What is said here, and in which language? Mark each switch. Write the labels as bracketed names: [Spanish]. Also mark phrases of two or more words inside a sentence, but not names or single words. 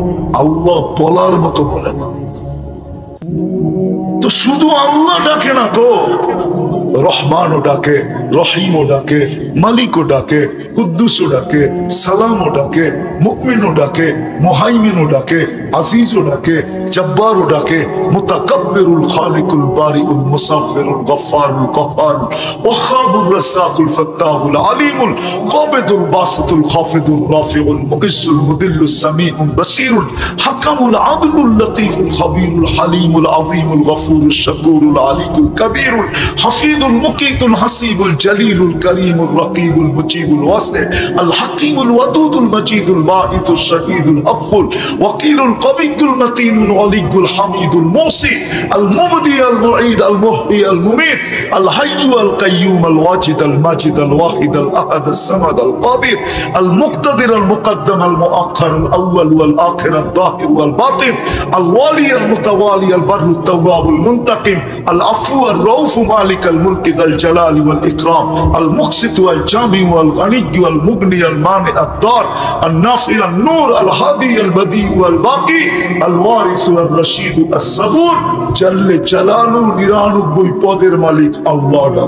[Bangla] আল্লাহ বলার মতো বলে না। শুধু আল্লাহ ডাকে না তো, রহমানও ডাকে, রহিমও ডাকে, মালিকও ডাকে, কুদ্দুসও ডাকে, সালামও ডাকে, মুমিনও ডাকে, মুহাইমিনও ডাকে, আজিজও ডাকে, জব্বারও ডাকে, মুতাকাব্বিরুল খালিকুল বারিউল মুসাব্বিরুল গফফারুল কাহ্হারুল ওয়াহ্হাবুর রাজ্জাকুল ফাত্তাহুল আলিমুল কাবিদুল বাসিতুল খাফিদুল রাফিউল মুইজ্জুল মুদিল্লুস সামিউল বাসীরুল হাকামুল আদলুল লতীফুল খাবীরুল হালিমুল আযীমুল গফুরুশ শাকুরুল আলিকুল কবীরুল হাফিজুল মুকিতুল হাসিবুল জলিলুল করিমুল রকিবুল মুজিবুল ওয়াসি আল হাকিমুল ওয়াদুদুল মজিদুল বাঈতুশ শাহীদুল আব্বুল ওয়াকিলুল কবিয়ুল মতিনুল ওয়ালিয়ুল হামিদুল মুসি আল মুবদি আল মুঈদ আল মুহয়ি আল মুমীত আল হাইয়্যু আল কাইয়্যুম আল ওয়াজিদ আল মাজিদ আল ওয়াহিদ আল আহাদ আস সামাদ আল কাদির আল মুক্তাদির আল মুকদ্দাম আল মুআখ্খার আল আউয়াল ওয়াল আখির আল যাহির ওয়াল বাতিন আল ওয়ালি আল মুতাওয়ালি আল বাররু আত তাওয়াবুল মুনতাকিম আল আফু আর রউফ মালিক আল মুলক যাল জালাল ওয়াল ইকরাম আল মুকসিত ওয়াল জামি ওয়াল গনি ওয়াল মুগনি আল মানি আদ দার আল নাফি আল নূর আল হাদি আল বদি ওয়াল বাকি আল ওয়ারিস আল রশিদ আস সাবুর জাল্লে জালালু 99 পদের মালিক আল্লাহ।